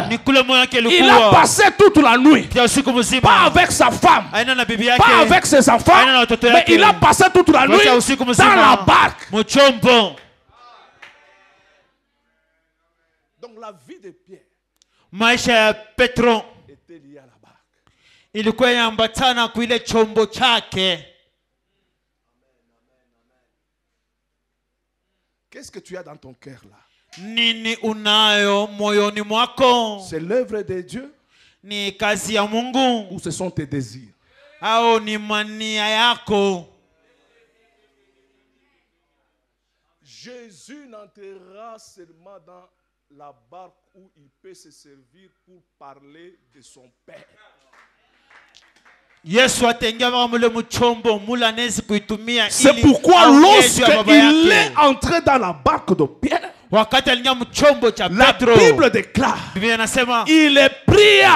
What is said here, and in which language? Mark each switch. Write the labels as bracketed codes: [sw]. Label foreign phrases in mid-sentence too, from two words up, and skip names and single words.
[fr] Il a passé toute la nuit. Pas avec sa femme. Pas avec ses enfants. Mais il a passé toute la nuit dans la barque. Donc la vie de Pierre était liée à la barque. [sw] Ilikuwa inaambatana kwa ile chombo chake. [fr] Qu'est-ce que tu as dans ton cœur là? [sw] Nini unayo moyoni mwako? [fr] C'est l'œuvre de Dieu? [sw] Ni kazi ya Mungu? [fr] Ou ce sont tes désirs? [sw] Au ni mania yako? [fr] Jésus n'entrera seulement dans la barque où il peut se servir pour parler de son Père. C'est pourquoi lorsqu'il est entré dans la barque de Pierre, la Bible déclare, il pria.